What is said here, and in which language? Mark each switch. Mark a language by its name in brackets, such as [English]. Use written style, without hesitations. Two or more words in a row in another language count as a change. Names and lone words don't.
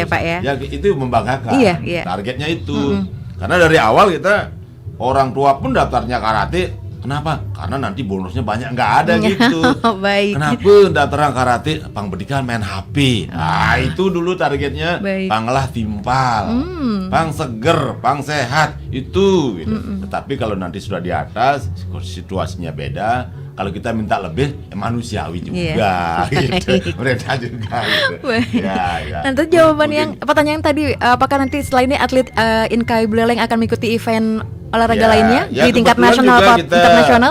[Indonesian] ya, Pak ya. Ya itu membanggakan. Iya. Targetnya itu. Karena dari awal kita orang tua pun daftarnya karate. Kenapa? Karena nanti bonusnya banyak, nggak ada gitu. Baik. Kenapa daftaran karate? Pang pendidikan main HP. Nah itu dulu targetnya. Baik. [Balinese] Panglah timpal, pang seger, pang sehat itu. Gitu. [Indonesian] Tetapi kalau nanti sudah di atas, situasinya beda. kalau kita minta lebih manusiawi juga gitu. Mereka juga gitu. Ya. Nanti jawaban yang pertanyaan tadi, apakah nanti setelah ini atlet Inkai Buleleng akan mengikuti event olahraga lainnya di tingkat nasional atau internasional?